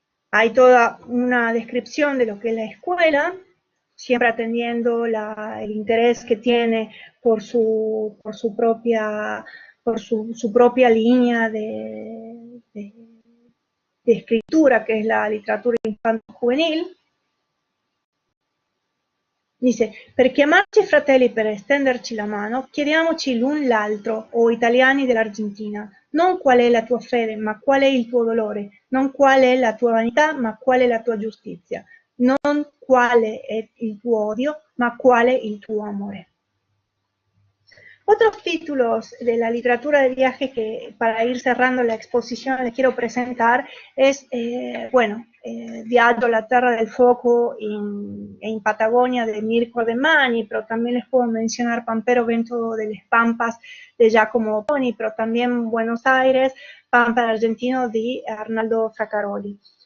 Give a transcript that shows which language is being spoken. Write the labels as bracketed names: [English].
[Spanish] Hay toda una descripción de lo que es la escuela, siempre atendiendo el interés que tiene por su propia línea de escritura, que es la literatura infanto-juvenil. [Italian] Dice, per chiamarci fratelli per estenderci la mano, chiediamoci l'un l'altro, o italiani dell'Argentina, non qual è la tua fede, ma qual è il tuo dolore, non qual è la tua vanità, ma qual è la tua giustizia, non quale è il tuo odio, ma qual è il tuo amore. [Spanish] Otros títulos de la literatura de viaje que para ir cerrando la exposición les quiero presentar es, Viaggio alla Terra del Fuoco en Patagonia de Mirko de Mani, pero también les puedo mencionar Pampero Vento de las Pampas de Giacomo Poni, pero también Buenos Aires, Pampa Argentino de Arnaldo Fracaroli.